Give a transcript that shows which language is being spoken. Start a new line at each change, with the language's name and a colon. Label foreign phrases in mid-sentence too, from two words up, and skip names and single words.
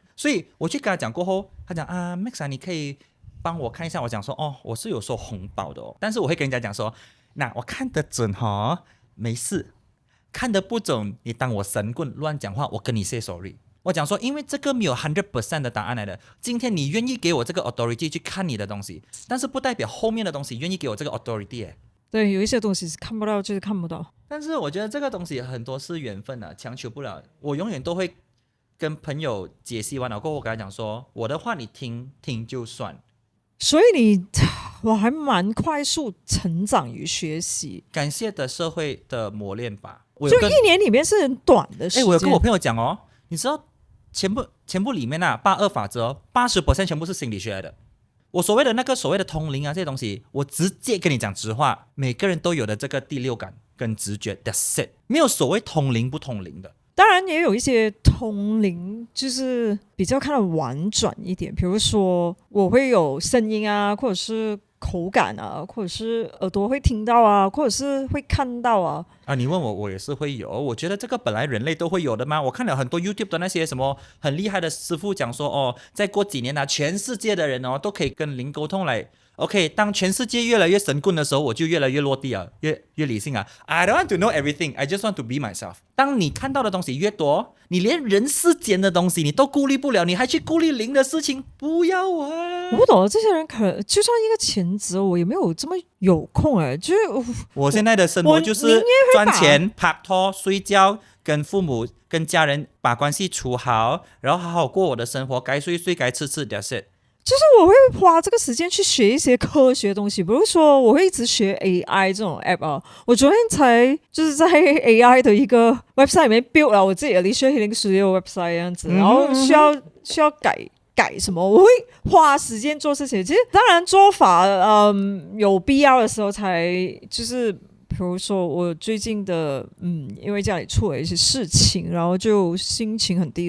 Chinese: 所以我去跟他講過後，他講Max 你可以幫我看一下。我講說我是有收紅包的但是我會跟人家講說，那我看得準沒事，看得不準你當我神棍亂講話，我跟你
English: say sorry。
Chinese: 我講說因為這個沒有 100% 的答案來的，今天你願意給我這個 authority 去看你的東西，但是不代表後面的東西願意給我這個 authority。對，有一些東西是看不到就是看不到，但是我覺得這個東西很多是緣分強求不了。我永遠都會跟朋友解析完了過後，我跟他講說，我的話你聽聽就算。所以我還蠻快速成長與學習，感謝的社會的磨練吧。就一年裡面是很短的時間。我有跟我朋友講你知道全部裡面82法則80% 全部是心理學來的。我所謂的通靈這些東西，我直接跟你講直話，每個人都有的這個第六感跟直覺 ，
English: that's it，
Chinese: 沒有所謂通靈不通靈的。當然也有一些通靈，就是比較看得婉轉一點，比如說我會有聲音或者是口感或者是耳朵會聽到或者是會看到你問我也是會有。我覺得這個本來人類都會有的嘛。我看了很多 YouTube 的那些什麼很厲害的師傅講說再過幾年全世界的人都可以跟靈溝通來。OK， 當全世界越來越神棍的時候，我就越來越落地越理性
English: I don't want to know everything, I just want to be myself。
Chinese: 當你看到的東西越多，你連人世間的東西你都顧慮不了，你還去顧慮靈的事情，不要我不懂這些人可能就算一個全職，我也沒有這麼有空就是我現在的生活就是賺錢、拍拖、睡覺，跟父母跟家人把關係處好，然後好好過我的生活，該睡睡該吃吃
English: that's it。
Chinese: 就是我會花這個時間去學一些科學的東西，比如說我會一直學 AI 這種 app 我昨天才就是在 AI 的一個 website 裡面 build 了我自己的 Alicia Healing Studio website 這樣子，然後需要改什麼，我會花時間做事情。其實當然做法有必要的時候才就是比如說我最近的因為家裡出了一些事情，然後就心情很低落。